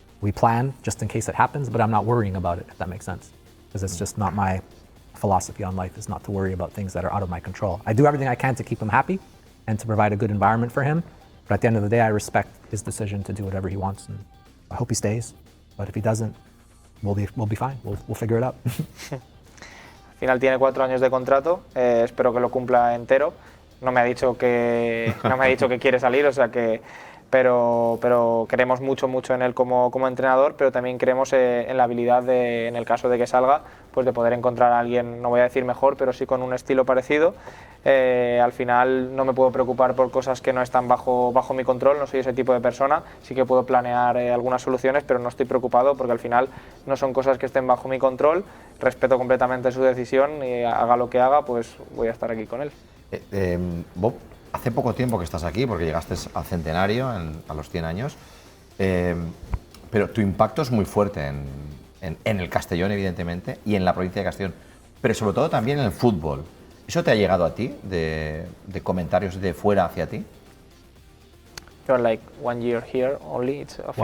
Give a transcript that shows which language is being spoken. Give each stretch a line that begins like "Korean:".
English: We plan just in case it happens, but I'm not worrying about it, if that makes sense. Because it's just not my philosophy on life, is not to worry about things that are out of my control. I do everything I can to keep him happy and to provide a good environment for him. But at the end of the day, I respect his decision to do whatever he wants. And I hope he stays. But if he doesn't, we'll be fine. We'll figure it out.
Spanish: Al final tiene 4 años de contrato, espero que lo cumpla entero. No me ha dicho que quiere salir, o sea que, pero creemos mucho en él como entrenador, pero también creemos en la habilidad en el caso de que salga, pues de poder encontrar a alguien, no voy a decir mejor, pero sí con un estilo parecido. Al final no me puedo preocupar por cosas que no están bajo mi control, no soy ese tipo de persona, sí que puedo planear algunas soluciones, pero no estoy preocupado porque al final no son cosas que estén bajo mi control, respeto completamente su decisión y haga lo que haga, pues voy a estar aquí con él. Bob, hace poco tiempo que estás aquí porque llegaste al centenario, a los 100 años, pero tu impacto es muy fuerte en el Castellón, evidentemente, y en la provincia de Castellón, pero sobre todo también en el fútbol. ¿Eso te ha llegado a ti, de comentarios de fuera hacia ti?
English: You're like 1 year here only, it's a few...